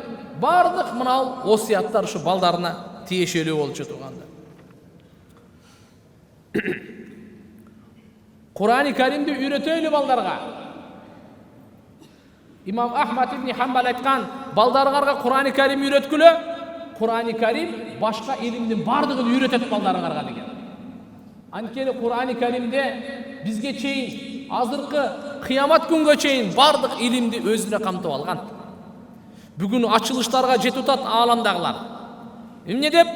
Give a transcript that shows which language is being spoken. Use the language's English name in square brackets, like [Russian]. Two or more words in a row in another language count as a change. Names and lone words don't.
[Kyrgyz] Бардык мынау осуяттар ушу балдарына тиешелүү болчу туугандар. Кур'ани Каримди үйрөтөйлү балдарга. Имам Ахмад ибн Хамбал айткан, балдарыңарга Кур'ани Карим үйрөткүлө. Кур'ани Карим башка илимдин бардыгын үйрөтөт балдарыңарга деген. Анткени Кур'ани Каримде бизге чейин, азыркы кыямат күнгө чейин бардык илимди өзүнө камтып алган. Бүгүн ачылыштарга жетип атат ааламдагылар. Эмне деп?